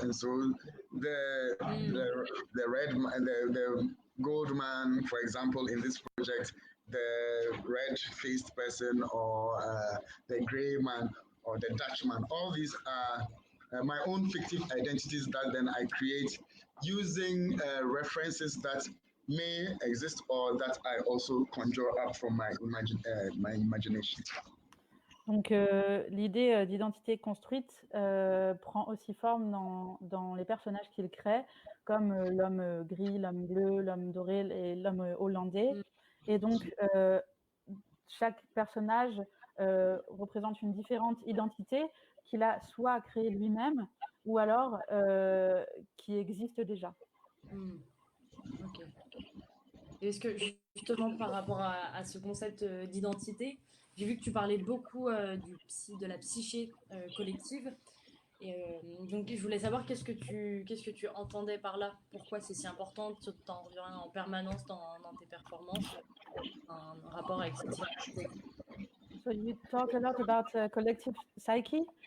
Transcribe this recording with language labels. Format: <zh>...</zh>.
<en>And so the red and the gold man, for example, in this project, the red-faced person, or the gray man, or the Dutchman, all these are my own fictive identities that then I create using references that may exist or that I also conjure up from my imagination.</en> <fr>Donc l'idée d'identité construite prend aussi forme dans les personnages qu'il crée, comme l'homme gris, l'homme bleu, l'homme doré et l'homme hollandais. Et donc chaque personnage représente une différente identité qu'il a soit créée lui-même ou alors qui existe déjà. Ok. Est-ce que justement par rapport à ce concept d'identité, j'ai vu que tu parlais beaucoup de la psyché collective. Et donc je voulais savoir qu'est-ce que tu entendais par là, pourquoi c'est si important, t'en reviens en permanence dans tes performances, un rapport avec cette identité.</fr> <en>So you talk a lot about collective psyche.</en>